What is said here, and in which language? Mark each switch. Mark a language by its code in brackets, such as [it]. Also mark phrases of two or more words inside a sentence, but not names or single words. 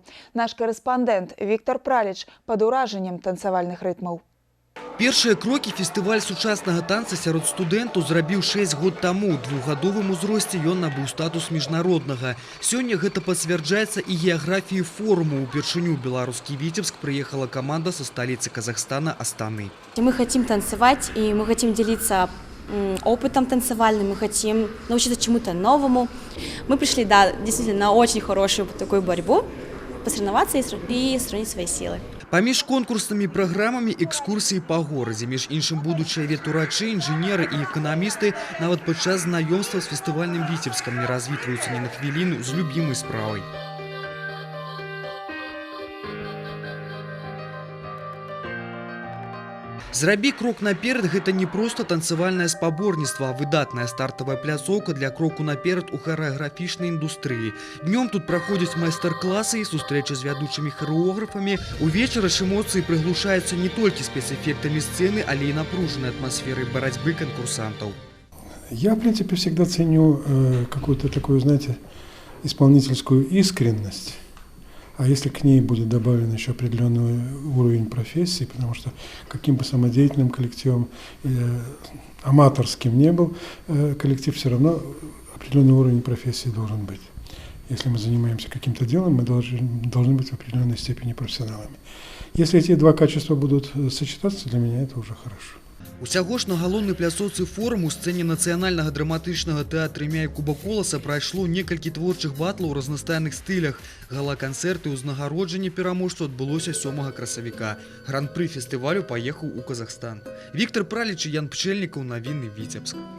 [be] Наш корэспандэнт Віктор Праліч пад уражаннем танцавальных рытмаў. Першыя крокі фестываль сучаснага танца сярод студэнтаў зрабіў 6 год таму. У двухгадовым узросце ён набыў статус міжнароднага. Сёння гэта пацвярджаецца і геаграфіі форуму. Упершыню ў беларускі Віцебск прыехала каманда са сталіцы Казахстана Астаны. [ru] Мы хотим танцевать, и мы хотим делиться опытом танцевальным, мы хотим научиться чему-то новому. Мы пришли, да, действительно, на очень хорошую такую борьбу, посоревноваться и сравнить свои силы. [be] Паміж конкурснымі праграмамі экскурсіі па горадзе, між іншым будучыя ветурачы, інжынеры і эканамісты нават падчас знаёмства з фестывальным Віцебскам не развітваюцца ні на хвіліну з любімай справай. «Зрабі крок наперад» – гэта не проста танцавальнае спаборніцтва, а выдатная стартавая пляцоўка для кроку наперад у харэаграфічнай індустрыі. Днём тут праходзяць майстар-класы і сустрэчы з вядучымі харэографамі. Увечары ж эмоцыі прыглушаюцца не толькі спецэфектамі сцэны, але і напружанай атмасферай барацьбы конкурсантаў. [ru] Я, в принципе, всегда ценю какую-то такую, знаете, исполнительскую искренность. А если к ней будет добавлен еще определенный уровень профессии, потому что каким бы самодеятельным коллективом, аматорским не был коллектив, все равно определенный уровень профессии должен быть. Если мы занимаемся каким-то делом, мы должны быть в определенной степени профессионалами. Если эти два качества будут сочетаться, для меня это уже хорошо. [be] Усяго ж на галоўнай пляцоўцы форуму ў сцэне нацыянальнага драматычнага тэатра імя Якуба Коласа прайшло некалькі творчых батлаў у разнастайных стылях. Гала-канцэрты ўзнагароджанне пераможцаў адбылося 7 красавіка. Гран-пры фестывалю паехаў у Казахстан. Віктор Праліч і Ян Пчэльнікаў, Навіны Віцебск.